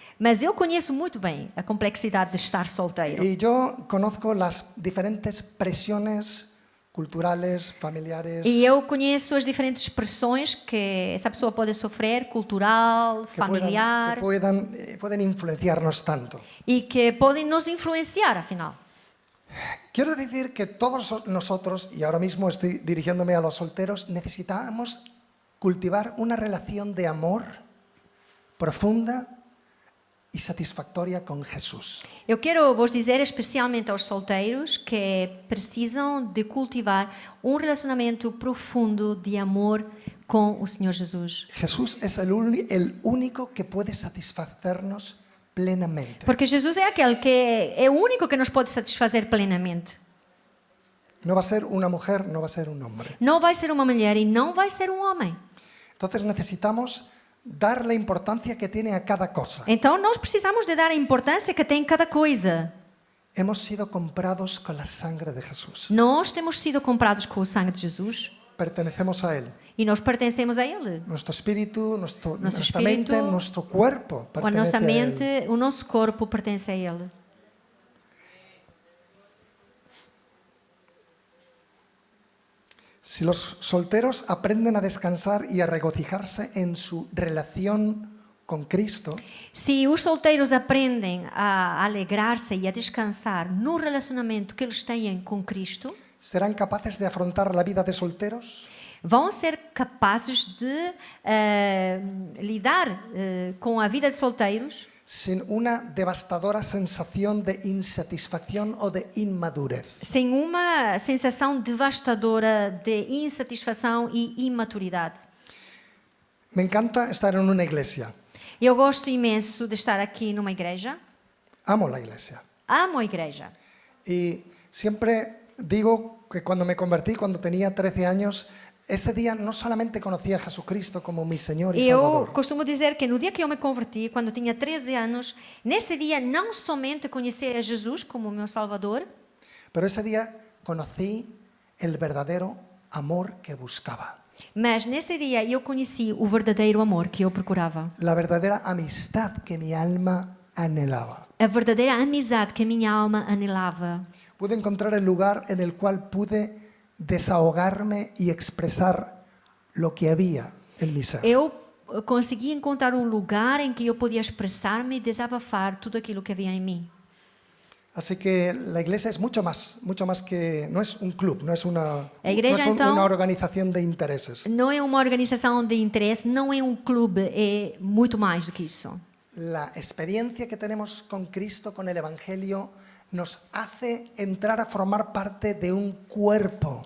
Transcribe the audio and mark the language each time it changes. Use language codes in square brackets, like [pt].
[pt] mas eu conheço muito bem a complexidade de estar solteiro. [es] Y yo conozco las diferentes presiones culturales, familiares, [pt] E eu conheço as diferentes pressões que essa pessoa pode sofrer, cultural, familiar, [es] pueden influenciarnos tanto. [pt] e que podem nos influenciar, afinal. [es] Quiero decir que todos nosotros, y ahora mismo estoy dirigiéndome a los solteros, necesitamos cultivar una relación de amor profunda [pt] e satisfactória com Jesus. Eu quero vos dizer especialmente aos solteiros que precisam de cultivar um relacionamento profundo de amor com o Senhor Jesus. [es] Jesús es el único que puede satisfacernos plenamente. [pt] Porque Jesus é aquele que é o único que nos pode satisfazer plenamente. [es] No va a ser una mujer, no va a ser un hombre. [pt] Não vai ser uma mulher e não vai ser um homem. [es] Entonces necesitamos dar la importancia que tiene a cada cosa. [pt] Então nós precisamos de dar a importância que tem cada coisa. [es] Hemos sido comprados con la sangre de Jesús. [pt] Nós temos sido comprados com o sangue de Jesus [es] Pertenecemos a Él. [pt] e nós pertencemos a Ele. [es] Nuestro espíritu, nuestra espíritu, mente, nuestro cuerpo [pt] A nossa [es] pertenece a Él. [pt] mente, o nosso corpo pertence a Ele. [es] Si los solteros aprenden a descansar y a regocijarse en su relación con Cristo, [pt] Se os solteiros aprendem a alegrar-se e a descansar no relacionamento que eles têm com Cristo, [es] ¿serán capaces de afrontar la vida de solteros? [pt] vão ser capazes de lidar com a vida de solteiros [es] Sin una devastadora sensación de insatisfacción o de inmadurez. [pt] sem uma sensação devastadora de insatisfação e imaturidade. [es] Me encanta estar en una iglesia. [pt] Eu gosto imenso de estar aqui numa igreja. [es] Amo la iglesia. [pt] Amo a igreja. [es] Y siempre digo que cuando me convertí, cuando tenía 13 años, ese día no solamente conocí a Jesucristo como mi Señor y [pt] Eu [es] Salvador, [pt] costumo dizer que no dia que eu me converti, quando tinha 13 anos, nesse dia não somente conheci a Jesus como meu Salvador, [es] pero ese día conocí el verdadero amor que buscaba, [pt] mas nesse dia eu conheci o verdadeiro amor que eu procurava. [es] la verdadera amistad que mi alma anhelaba. [pt] A verdadeira amizade que a minha alma anelava. [es] Pude encontrar el lugar en el cual pude desahogarme y expresar lo que había en mi ser. [pt] Eu consegui encontrar um lugar em que eu podia expressar-me e desabafar tudo aquilo que havia em mim. [es] Así que la iglesia es mucho más que, no es un club, no es una, La iglesia, no es [pt] então, [es] una organización de intereses. [pt] Não é uma organização de interesse, não é um clube, é muito mais do que isso. [es] La experiencia que tenemos con Cristo, con el Evangelio, nos hace entrar a formar parte de un cuerpo.